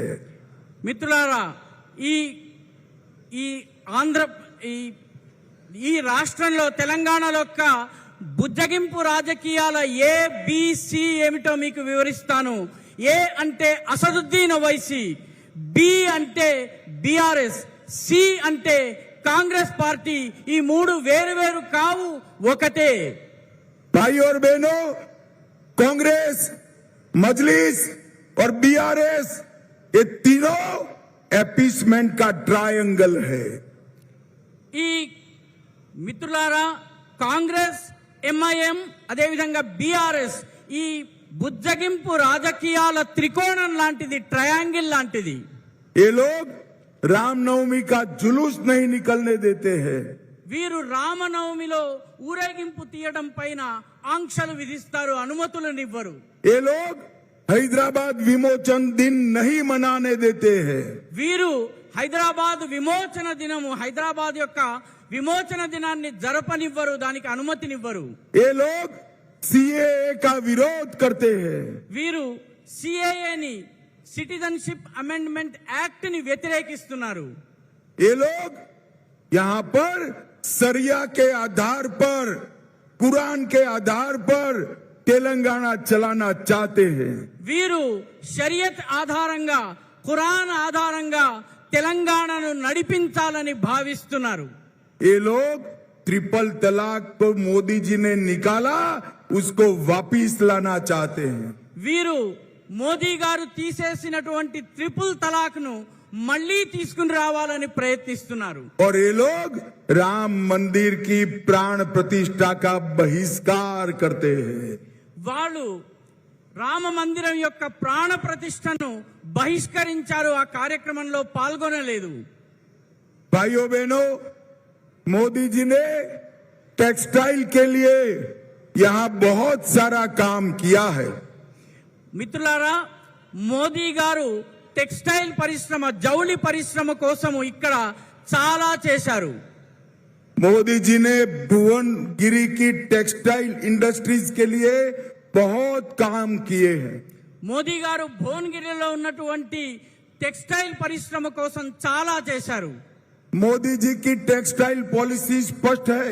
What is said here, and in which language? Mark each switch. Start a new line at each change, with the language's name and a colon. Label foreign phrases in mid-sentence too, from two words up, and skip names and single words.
Telugu: మిత్రులారా, ఈ ఆంధ్ర ఈ ఈ రాష్ట్రంలో తెలంగాణలో యొక్క బుజ్జగింపు రాజకీయాల ABC ఏమిటో మీకు వివరిస్తాను. ఏ అంటే అసదుద్దీన్ ఓవైసీ, బి అంటే బీఆర్ఎస్, సి అంటే కాంగ్రెస్ పార్టీ. ఈ మూడు వేరు వేరు కావు, ఒకటే.
Hindi: भाई और बहनों, कांग्रेस, मजलिस और बीआरएस ये तीनों एपीसमेंट का ट्रायंगल है.
Telugu: ఈ మిత్రులారా, కాంగ్రెస్, ఎంఐఎం అదేవిధంగా బీఆర్ఎస్ ఈ బుజ్జగింపు రాజకీయాల త్రికోణం లాంటిది, ట్రయాంగిల్ లాంటిది.
Hindi: ये लोग रामनवमी का जुलूस नहीं निकलने देते हैं.
Telugu: వీరు రామనవమిలో ఊరేగింపు తీయడం పైన ఆంక్షలు విధిస్తారు, అనుమతులనివ్వరు.
Hindi: ये लोग हैदराबाद विमोचन दिन नहीं मनाने देते हैं.
Telugu: వీరు హైదరాబాద్ విమోచన దినము, హైదరాబాద్ యొక్క విమోచన దినాన్ని జరపనివ్వరు, దానికి అనుమతినివ్వరు.
Hindi: ये लोग सीएए का विरोध करते हैं.
Telugu: వీరు సిఏఏని, సిటిజన్షిప్ అమెండ్మెంట్ యాక్ట్ ని వ్యతిరేకిస్తున్నారు.
Hindi: ये लोग यहाँ पर सरिया के आधार पर, कुरान के आधार पर तेलंगाना चलाना चाहते हैं.
Telugu: వీరు షరియత్ ఆధారంగా, ఖురాన్ ఆధారంగా తెలంగాణను నడిపించాలని భావిస్తున్నారు.
Hindi: ये लोग ट्रिपल तलाक को मोदी जी ने निकाला, उसको वापिस लाना चाहते हैं.
Telugu: వీరు మోదీ గారు తీసేసినటువంటి ట్రిపుల్ తలాక్ ను మళ్లీ తీసుకుని రావాలని ప్రయత్నిస్తున్నారు.
Hindi: और ये लोग राम मंदिर की प्राण प्रतिष्ठा का बहिष्कार करते हैं.
Telugu: వాళ్ళు రామ మందిరం యొక్క ప్రాణ ప్రతిష్టను బహిష్కరించారు, ఆ కార్యక్రమంలో పాల్గొనలేదు.
Hindi: भाइयों बहनों, मोदी जी ने टेक्सटाइल के लिए यहाँ बहुत सारा काम किया है.
Telugu: మిత్రులారా, మోదీ గారు టెక్స్టైల్ పరిశ్రమ, జౌళి పరిశ్రమ కోసము ఇక్కడ చాలా చేశారు.
Hindi: मोदी जी ने भुवनगिरी की
English: textile industries
Hindi: के लिए बहुत काम किए हैं.
Telugu: మోదీ గారు భువనగిరిలో ఉన్నటువంటి టెక్స్టైల్ పరిశ్రమ కోసం చాలా చేశారు.
Hindi: मोदी जी की टेक्सटाइल पॉलिसी स्पष्ट है.